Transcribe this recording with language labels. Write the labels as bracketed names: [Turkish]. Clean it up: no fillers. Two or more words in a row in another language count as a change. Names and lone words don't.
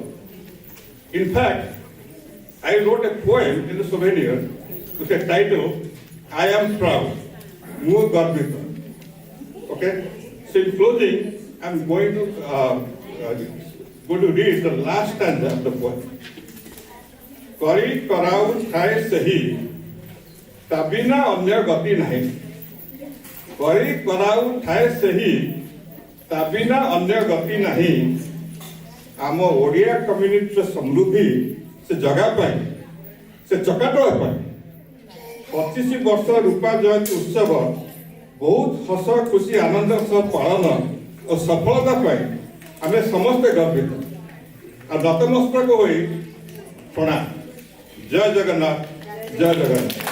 [English] In fact, I wrote a poem in the Souvenir with a title, I am proud, [Odia] ମୁଁ ଗର୍ବିତ. [English] Okay? So in closing, I'm going to read the last stanza of the poem. [Odia] କରି କରାଉ ଥାଇ ସହି, ତାବିନା ଅନ୍ୟ ଗତି ନାହିଁ. କରି କରାଉ ଥାଇ ସହି, ତାବିନା ଅନ୍ୟ ଗତି ନାହିଁ. ଆମ ଓଡ଼ିଆ community ସମୃଦ୍ଧି ସେ ଜଗା ପାଇଁ, ସେ ଚକାଟୋଆ ପାଇଁ. 25 ବର୍ଷ ରୂପା ଜୟନ୍ତୀ ଉତ୍ସବ ବହୁତ ହସ ଖୁସି ଆନନ୍ଦ ସହ ପାଳନ ଓ ସଫଳତା ପାଇଁ ଆମେ ସମସ୍ତେ ଗର୍ବିତ। ଆଉ ନତମସ୍ତକ ହୋଇ ପ୍ରଣାମ। ଜୟ ଜଗନ୍ନାଥ, ଜୟ ଜଗନ୍ନାଥ।